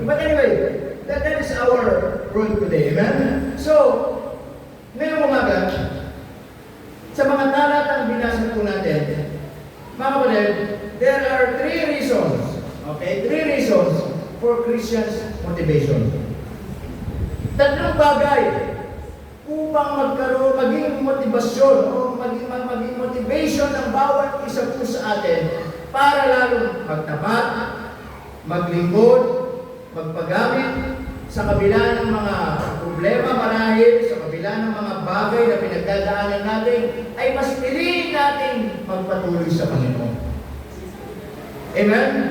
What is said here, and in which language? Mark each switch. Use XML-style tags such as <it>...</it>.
<en>But anyway, that is our world today. Amen?</en> <tl>So, ngayong umaga, sa mga talatang binasa po natin, mga kapatid,</tl> <en>there are 3 reasons.</en> <tl>Okay?</tl> <en>3 reasons for Christians' motivation.</en> <tl>3 bagay upang maging motibasyon o maging motivation ng bawat isa po sa atin para lalong magtapat, maglingkod, magpagamit sa kabila ng mga problema marahil, sa kabila ng mga bagay na pinagdadaanan natin, ay mas piliin natin magpatuloy sa Panginoon. Amen?</tl>